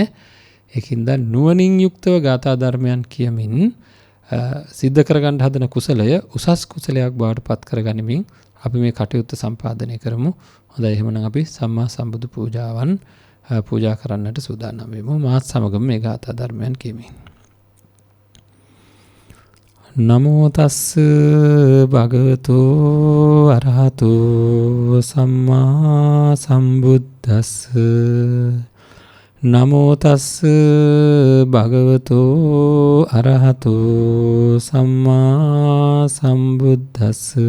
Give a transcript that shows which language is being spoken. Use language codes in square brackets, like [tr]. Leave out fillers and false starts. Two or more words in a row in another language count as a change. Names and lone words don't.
[si] ඒකින්ද නුවණින් යුක්තව ගාථා ධර්මයන් කියමින් සිද්ධ කරගන්න හදන කුසලය උසස් කුසලයක් බවට පත් කරගනිමින් අපි මේ කටයුත්ත සම්පාදනය කරමු. හොඳයි එහෙනම් අපි සම්මා සම්බුදු පූජාවන් පූජා කරන්නට සූදානම් වෙමු. මාත් සමගම මේ ගාථා ධර්මයන් කියමින්. [pi] නමෝ තස්ස භගවතු අරහතු සම්මා සම්බුද්දස්ස නමෝ තස්ස භගවතු අරහතු සම්මා සම්බුද්දස්ස